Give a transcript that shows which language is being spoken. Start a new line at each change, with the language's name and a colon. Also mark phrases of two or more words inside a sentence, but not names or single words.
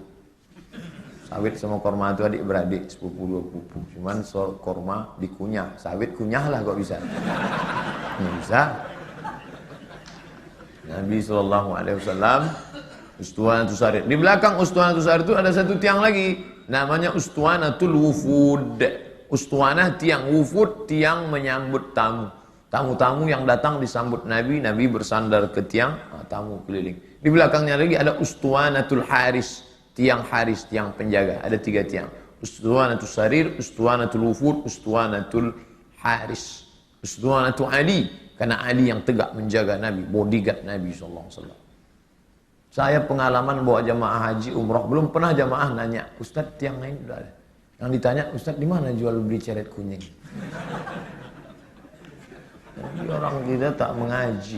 Malay: Sawit sama korma itu adik beradik, sepupu dua pupu. Cuman korma dikunyah, sawit kunyahlah kok bisa. Nggak bisa. Nabi SAW Ustuwanatul Sarir. Di belakang Ustuwanatul Sarir itu ada satu tiang lagi, namanya Ustuwanatul Wufud. Ustuwanah tiang, wufud tiang menyambut tamu. Tamu-tamu yang datang disambut Nabi, Nabi bersandar ke tiang, tamu keliling. Di belakangnya lagi ada Ustuwanatul Haris, tiang Haris, tiang penjaga. Ada 3 tiang. Ustuwanatul Sarir, Ustuwanatul Wufud, Ustuwanatul Haris. Ustuwanatul Ali, karena Ali yang tegak menjaga Nabi, bodyguard Nabi SAW. Saya pengalaman bawa jamaah haji umroh, belum pernah jamaah nanya, Ustadz tiang lain udah ada. Yang ditanya, Ustadz di mana jual beli ceret kuning? Jadi orang kita tak mengaji.